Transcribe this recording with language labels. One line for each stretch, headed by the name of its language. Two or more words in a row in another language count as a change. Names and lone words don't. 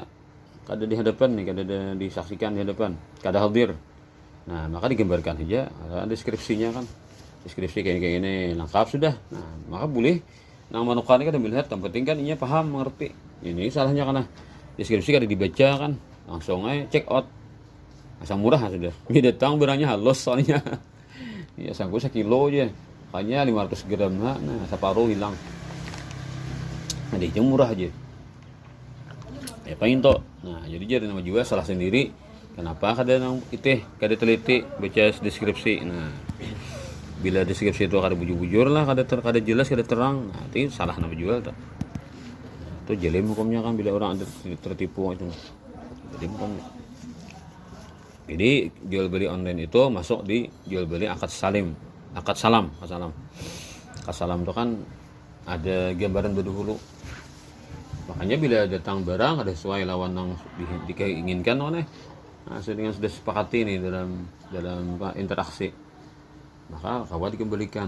Banjar: Kada di hadapan nih, kada disaksikan di hadapan, kada hadir. Nah, maka digambarkan saja, ada deskripsinya kan. Deskripsi kayak ini lengkap sudah. Nah, maka boleh nang manukan kada melihat, yang penting kan inya paham, mengerti. Ini salahnya karena deskripsi kada dibaca kan. Langsung aja
English: check out.
Banjar: Asal murah sudah. Ini datang barangnya halus soalnya. Ya sanggup 1 kilo aja. Hanya 500 gram. Nah, separuh hilang. Nah, dia murah aja. Ya pengen toh. Nah, jadi nama juga salah sendiri. Kenapa kada teliti baca deskripsi. Nah, bila deskripsi itu kada bujur-bujur lah, kada jelas, kada terang. Nah, itu salah nama jual tuh. Itu jelim hukumnya kan bila orang ada tertipu itu. Jelim hukumnya. Jadi jual beli online itu masuk di jual beli akad salam. Akad salam itu kan ada gambaran berdahulu. Makanya bila datang barang ada sesuai lawan yang diinginkan oleh, nah, dengan sudah sepakati nih dalam interaksi, maka kawan dikembalikan.